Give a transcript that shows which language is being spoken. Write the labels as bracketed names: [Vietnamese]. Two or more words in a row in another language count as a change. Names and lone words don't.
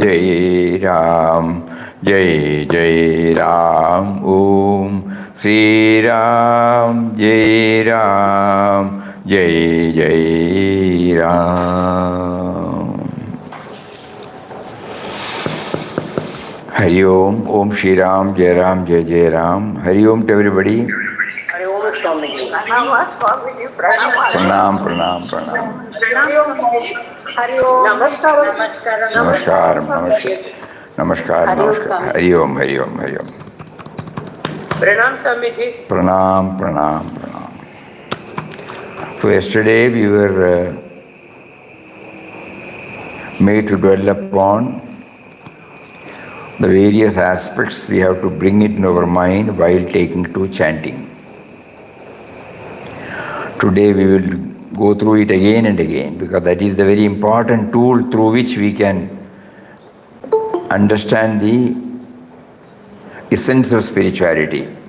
[Hindi] जय राम जय जय राम ओम श्री राम जय राम जय जय राम हरि ओम ओम श्री राम जय राम हरि ओम [English] to everybody [Hindi] हरि ओम स्वामी जी। प्रणाम प्रणाम प्रणाम हरि ओम नमस्कार नमस्कार नमस्कार नमस्कार नमस्कार हरि ओम हरि ओम हरि ओम प्रणाम स्वामी जी। प्रणाम प्रणाम प्रणाम [English] So yesterday we were made to dwell upon the various aspects we have to bring it in our mind while taking to chanting. Today we will go through it again and again because that is the very important tool through which we can understand the essence of spirituality.